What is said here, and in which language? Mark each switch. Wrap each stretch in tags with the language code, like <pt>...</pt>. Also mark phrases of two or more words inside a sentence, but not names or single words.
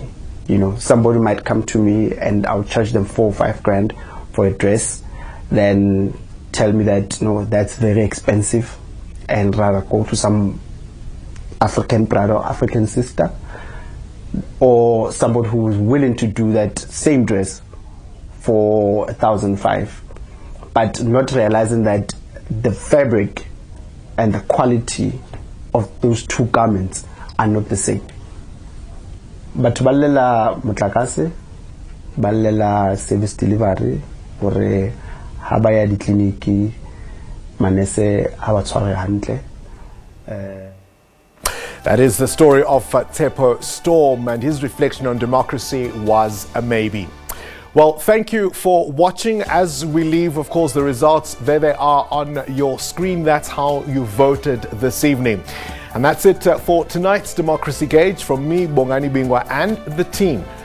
<en>You know, somebody might come to me and I'll charge them 4 or 5 grand for a dress, then tell me that no, that's very expensive, and rather go to some African brother or African sister, or somebody who is willing to do that same dress for 1,500, but not realizing that the fabric and the quality of those two garments are not the same.</en> <st>But balela mutlakase, balela</st> <en>service delivery,</en> <st>gore ha ba ya ditliniki manese ha ba tshware hantle.</st> <en>That is the story of Tshepo Storm, and his reflection on democracy was a maybe. Well, thank you for watching. As we leave, of course, the results, there they are on your screen. That's how you voted this evening. And that's it for tonight's Democracy Gauge from me, Bongani Bingwa, and the team.</en>